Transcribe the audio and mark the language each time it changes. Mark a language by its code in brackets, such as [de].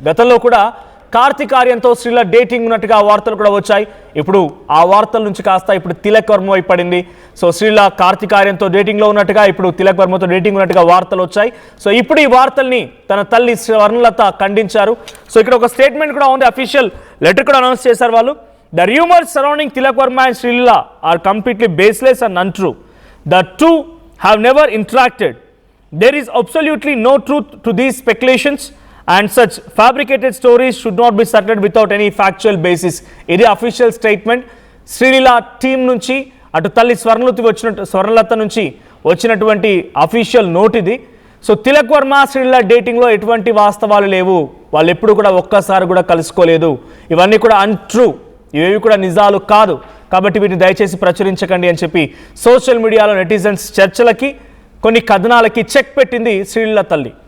[te] గతంలో కూడా కార్తిక్ ఆర్యన్తో శ్రీలీల డేటింగ్ ఉన్నట్టుగా వార్తలు కూడా వచ్చాయి. ఇప్పుడు ఆ వార్తల నుంచి కాస్త ఇప్పుడు తిలక్ వర్మ వైపు పడింది. సో శ్రీలీల కార్తిక్ ఆర్యన్తో డేటింగ్లో ఉన్నట్టుగా, ఇప్పుడు తిలక్ వర్మతో డేటింగ్ ఉన్నట్టుగా వార్తలు వచ్చాయి. సో ఇప్పుడు ఈ వార్తల్ని తన తల్లి స్వర్ణలత ఖండించారు. సో ఇక్కడ ఒక స్టేట్మెంట్ కూడా ఉంది, అఫీషియల్ లెటర్ కూడా అనౌన్స్ చేశారు వాళ్ళు. [en] The rumors surrounding Tilak Varma and Srilila are completely baseless and untrue. The two have never interacted. There is absolutely no truth to these speculations and such fabricated stories should not be started without any factual basis. [te] ఇది official statement. Sreeleela team నుంచి అటు తల్లి స్వర్ణలత నుంచి వచ్చినటువంటి official note ఇది. So Tilak Varma Sreeleela డేటింగ్లో ఎటువంటి వాస్తవాలు లేవు, వాళ్ళు ఎప్పుడు కూడా ఒక్కసారి కూడా కలుసుకోలేదు, ఇవన్నీ కూడా అన్ట్రూ, ఇవేవి కూడా నిజాలు కాదు, కాబట్టి వీటిని దయచేసి ప్రచురించకండి అని చెప్పి సోషల్ మీడియాలో నెటిజన్స్ చర్చలకి, కొన్ని కథనాలకి చెక్ పెట్టింది శ్రీలీల తల్లి.